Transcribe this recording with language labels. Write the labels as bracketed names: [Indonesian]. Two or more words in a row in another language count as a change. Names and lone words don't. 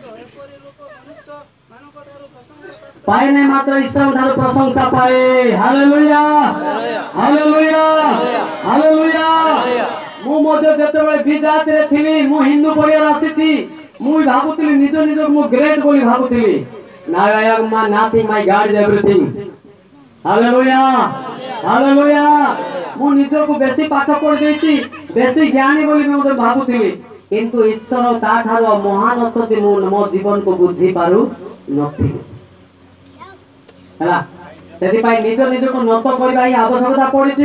[Odia] ଏପରି ଲୋକ ମନୁଷ୍ୟ ମାନଙ୍କଠାରୁ ପ୍ରଶଂସା ପ୍ରାପ୍ତ। ପାଇନେ ମାତ୍ର ଈଶ୍ୱର ଠାରୁ ପ୍ରଶଂସା ପାଏ। ହାଲେଲୁୟା, ହାଲେଲୁୟା, ହାଲେଲୁୟା। ମୁଁ ମଧ୍ୟ ଯେତେବେଳେ ବିଜାତିରେ ଥିଲି, ମୁଁ ହିନ୍ଦୁ ପରିବାର ଆସିଛି, ମୁଁ ଭାବୁଥିଲି ନିଜକୁ ମୁଁ ଗ୍ରେଟ୍ ବୋଲି ଭାବୁଥିଲି। [English] Now I am nothing, my God is everything. [Odia] ହାଲେଲୁୟା, ହାଲେଲୁୟା। ମୁଁ ନିଜକୁ ବେଶୀ ପାଠ ପଢିଦେଇଛି, ବେଶୀ ଜ୍ଞାନୀ ବୋଲି ମୁଁ ମଧ୍ୟ ଭାବୁଥିଲି। କିନ୍ତୁ ଈଶ୍ୱର ତା ଠାରୁ ମହାନ ଅଛନ୍ତି, ମୁଁ ମୋ ଜୀବନକୁ ବୁଝି ପାରୁ ନଥିଲି। ହେଲା, ସେଥିପାଇଁ ନିଜକୁ ନତ କରିବା ହିଁ ଆବଶ୍ୟକତା ପଡିଛି।